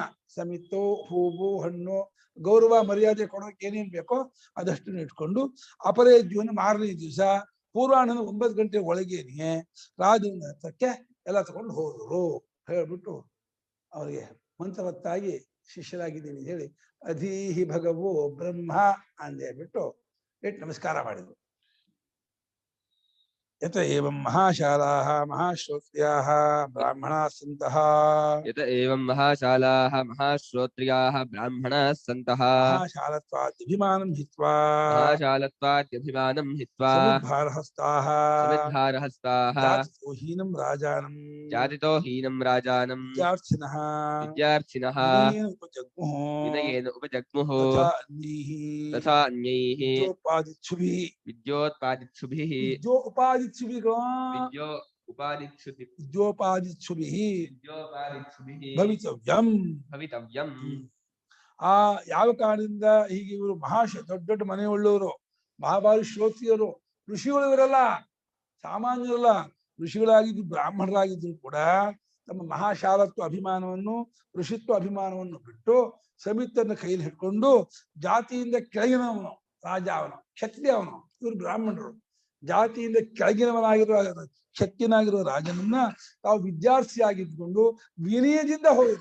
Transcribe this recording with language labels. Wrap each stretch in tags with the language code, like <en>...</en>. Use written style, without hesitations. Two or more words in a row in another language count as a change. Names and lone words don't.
<kn>ಸಮಿತ್ತು, ಹೂವು, ಹಣ್ಣು, ಗೌರವ ಮರ್ಯಾದೆ ಕೊಡೋಕೆ ಏನೇನು ಬೇಕೋ ಅದಷ್ಟನ್ನು ಇಟ್ಕೊಂಡು ಅಪರೇದ್ಯವನ್ನು ಮಾರನೇ ದಿವಸ ಪೂರ್ವಾಹ್ನ 9 ಗಂಟೆ ಒಳಗೇನೆ ರಾಜನ ಹತ್ರಕ್ಕೆ ಎಲ್ಲ ತಗೊಂಡು ಹೋದರು. ಹೇಳ್ಬಿಟ್ಟು ಅವರಿಗೆ ಮಂತ್ರವತ್ತಾಗಿ ಶಿಷ್ಯರಾಗಿದ್ದೀನಿ ಹೇಳಿ</kn> <sa>ಅಧೀಹಿ ಭಗವೋ ಬ್ರಹ್ಮ</sa> <kn>ಅಂದೇ ಬಿಟ್ಟು ಇಟ್ಟು ನಮಸ್ಕಾರ ಮಾಡಿದ್ರು.</kn> <sa>ಯತ ಏವಂ ಮಹಾಶಾಲಾಃ ಮಹಾಶ್ರೋತ್ರ್ಯಾಃ ಬ್ರಾಹ್ಮಣಾಃ ಸಂತಃ. ಯತ ಏವಂ ಮಹಾಶಾಲಾಃ ಮಹಾಶ್ರೋತ್ರ್ಯಾಃ ಬ್ರಾಹ್ಮಣಾಃ ಸಂತಃ. ಮಹಾಶಾಲತ್ವಾದ್ಯಭಿಮಾನಂ ಹಿತ್ವಾ ಮಹಾಶಾಲತ್ವಾದ್ಯಭಿಮಾನಂ ಹಿತ್ವಾ ಸಮಿದ್ಭಾರಹಸ್ತಾಃ ಸಮಿದ್ಭಾರಹಸ್ತಾಃ ಜಾತಿತೋ ಹೀನಂ ರಾಜಾನಂ ಜಾತಿತೋ ಹೀನಂ ರಾಜಾನಂ ವಿದ್ಯಾರ್ಥಿನಃ ವಿದ್ಯಾರ್ಥಿನಃ ವಿನಯೇನ ಉಪಜಗ್ಮುಃ ವಿನಯೇನ ಉಪಜಗ್ಮುಃ ತಥಾ ಅನ್ಯೈಃ ತಥಾ ಅನ್ಯೈಃ ವಿದ್ಯೋಪಾದಿತ್ಸುಭಿಃ ವಿದ್ಯೋತ್ಪಾದಿತ್ಸುಭಿಃ ವಿದ್ಯೋಪಾದಿತ್ಸುಭಿಃ ಭವಿತವ್ಯಂ. ಭವಿತವ್ಯಂ.</sa> <kn>ಆ ಯಾವ ಕಾರಣದಿಂದ ಹೀಗೆ ಇವರು ದೊಡ್ಡ ದೊಡ್ಡ ಮನೆಯುಳ್ಳವರು, ಮಹಾಭಾರಿ ಶ್ರೋತ್ರಿಯರು, ಋಷಿಗಳು ಇವರಲ್ಲ, ಸಾಮಾನ್ಯರಲ್ಲ, ಋಷಿಗಳಾಗಿದ್ದು ಬ್ರಾಹ್ಮಣರಾಗಿದ್ರು ಕೂಡ ತಮ್ಮ ಮಹಾಶಾಲತ್ವ ಅಭಿಮಾನವನ್ನು, ಋಷಿತ್ವ ಅಭಿಮಾನವನ್ನು ಬಿಟ್ಟು ಸಮಿತನ್ನು ಕೈಯಲ್ಲಿ ಹಿಡ್ಕೊಂಡು ಜಾತಿಯಿಂದ ಕೆಳಗಿನವನು ರಾಜ, ಅವನು ಕ್ಷತ್ರಿಯ, ಅವನು ಇವರು ಬ್ರಾಹ್ಮಣರು, ಜಾತಿಯಿಂದ ಕೆಳಗಿನವನಾಗಿರುವ ಕ್ಷತ್ರಿಯನಾಗಿರುವ ರಾಜನನ್ನ ತಾವು ವಿದ್ಯಾರ್ಥಿಯಾಗಿದ್ದುಕೊಂಡು ವಿನಯದಿಂದ ಹೋದರು.</kn>